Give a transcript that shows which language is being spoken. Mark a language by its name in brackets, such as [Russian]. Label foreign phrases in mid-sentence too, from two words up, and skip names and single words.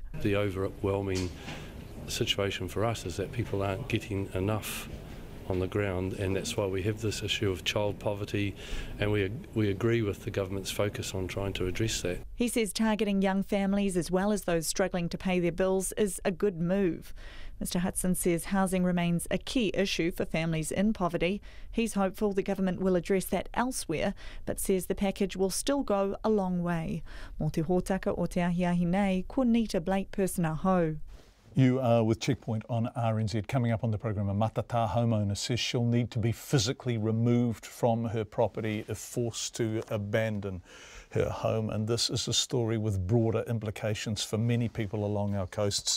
[English] The overwhelming situation for us is that people aren't getting enough on the ground, and that's why we have this issue of child poverty, and we agree with the government's focus on trying to address that. He says targeting young families as well as those struggling to pay their bills is a good move. Mr Hudson says housing remains a key issue for families in poverty. He's hopeful the government will address that elsewhere, but says the package will still go a long way. [Māori] Mō te hōtaka o te ahiahi nei, ko Nita Blake Person Aho. [English] You are with Checkpoint on RNZ. Coming up on the programme, a Matata homeowner says she'll need to be physically removed from her property if forced to abandon her home. And this is a story with broader implications for many people along our coasts.